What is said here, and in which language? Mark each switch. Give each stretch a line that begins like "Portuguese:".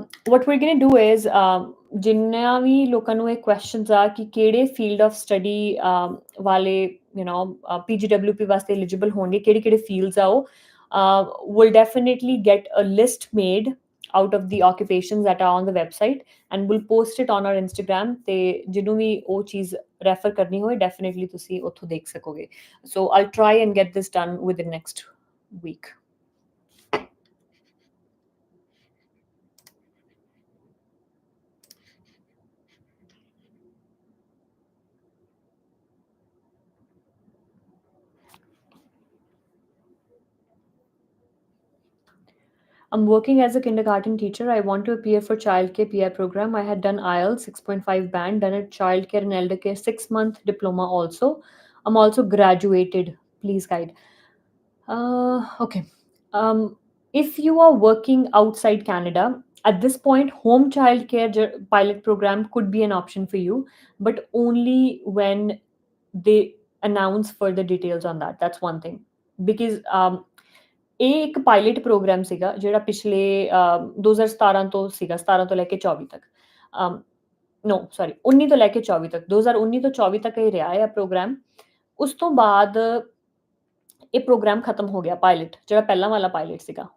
English: what we're going to do is
Punjabi: ਜਿੰਨਾ ਵੀ ਲੋਕਾਂ ਨੂੰ ਇਹ ਕੁਐਸਚਨਸ ਆ ਕਿ ਕਿਹੜੇ ਫੀਲਡ ਆਫ ਸਟੱਡੀ ਵਾਲੇ PGWP ਵਾਸਤੇ ਐਲੀਜੀਬਲ ਹੋਣਗੇ, ਕਿਹੜੇ ਫੀਲਡਸ ਆ ਉਹ,
English: will definitely get a list made out of the occupations that are on the website and we'll post it on our Instagram.
Punjabi: ਤੇ ਜਿਹਨੂੰ ਵੀ ਉਹ ਚੀਜ਼ ਰੈਫਰ ਕਰਨੀ ਹੋਏ ਡੈਫੀਨੇਟਲੀ ਤੁਸੀਂ ਉੱਥੋਂ ਦੇਖ ਸਕੋਗੇ।
English: So I'll try and get this done within next week. I'm working as a kindergarten teacher. I want to appear for childcare PR program. I had done IELTS 6.5 band, done a childcare and elder care 6-month diploma also. I'm also graduated. Please guide. Okay. If you are working outside Canada, at this point home childcare pilot program could be an option for you, but only when they announce further details on that. That's one thing. Because
Punjabi: ਇਹ ਇੱਕ pilot programme ਸੀਗਾ ਜਿਹੜਾ ਪਿਛਲੇ 2017 ਤੋਂ ਸੀਗਾ, 17 ਤੋਂ ਲੈ ਕੇ 24 ਤੱਕ। ਨੋ ਸੌਰੀ 19 ਤੋਂ ਲੈ ਕੇ 24 ਤੱਕ, 2019 ਤੋਂ 24 ਤੱਕ ਇਹ ਰਿਹਾ ਹੈ ਪ੍ਰੋਗਰਾਮ। ਉਸ ਤੋਂ ਬਾਅਦ ਇਹ ਪ੍ਰੋਗਰਾਮ ਖਤਮ ਹੋ ਗਿਆ, ਪਾਇਲਟ ਜਿਹੜਾ ਪਹਿਲਾਂ ਵਾਲਾ ਪਾਇਲਟ ਸੀਗਾ।